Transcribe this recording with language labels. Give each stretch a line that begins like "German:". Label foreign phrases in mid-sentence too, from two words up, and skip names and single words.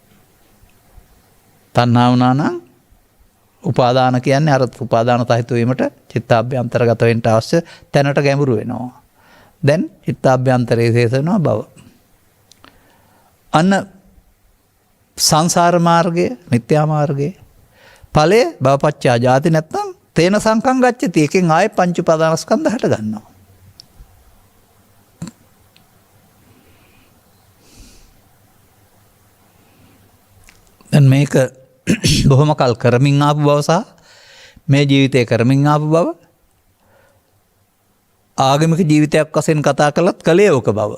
Sinhala: තණ්හා වුණා නම් උපාදාන කියන්නේ අර උපාදාන සහිත වීමට චිත්තාභ්‍යන්තරගත වෙන්න අවශ්‍ය තැනට ගැඹුරු වෙනවා. දැන් චිත්තාභ්‍යන්තරයේ ශේෂ වෙනවා භව. අන්න සංසාර මාර්ගය, මිත්‍යා මාර්ගය.
Pali: ඵලය භවපච්චා ජාති, නැත්නම් තේන සංකම් ගච්ඡති.
Sinhala: එකෙන් ආයේ පංච උපාදානස්කන්ධ හට ගන්නවා. දැන් මේක බොහොම කල් කරමින් ආපු බව සහ මේ ජීවිතේ කරමින් ආපු බව, ආගමික ජීවිතයක් වශයෙන් කතා කළත් කලේ ඕක බව.